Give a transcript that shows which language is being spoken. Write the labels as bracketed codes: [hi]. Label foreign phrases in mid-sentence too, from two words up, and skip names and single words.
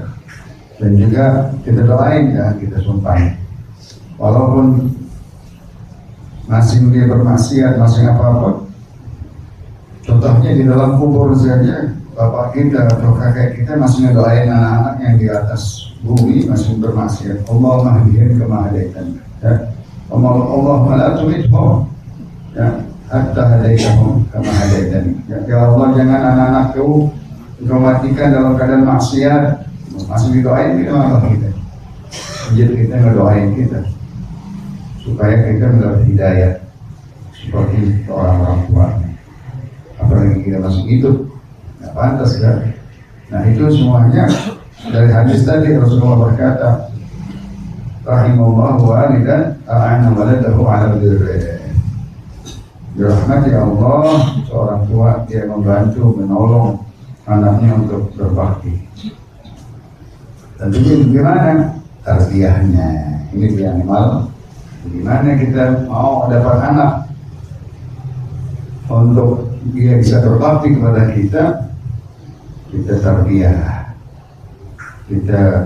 [id] Dan juga kita doain, jangan kita sumpahin. Walaupun masing dia bermaksiat, masing apapun. Contohnya di dalam kubur saja, bapak kita atau kakek kita masih ngedoain anak-anak yang di atas bumi masih bermaksiat. [ar] اللهم اهدهم كما هديتنا. Ya. اللهم لا تمتهم. Ya. حتى هديتهم كما هديتنا. [id] Ya Allah, jangan anak-anakku engkau matikan dalam keadaan maksiat. Masih didoain kita Allah kita. Jadi kita ngedoain kita supaya kita mendapat hidayah seperti orang-orang tua. Apalagi kita masih hidup, nggak pantas kan? Nah itu semuanya dari hadis tadi. Rasulullah berkata, [ar] رحم الله والدا أعان ولده على بره. [id] Dirahmati Allah, seorang tua dia membantu, menolong anaknya untuk berbakti. Tentunya bagaimana tarbiyahnya? Ini dia animal. Bagaimana kita mau dapat anak untuk dia bisa berbakti kepada kita tarbiyah, kita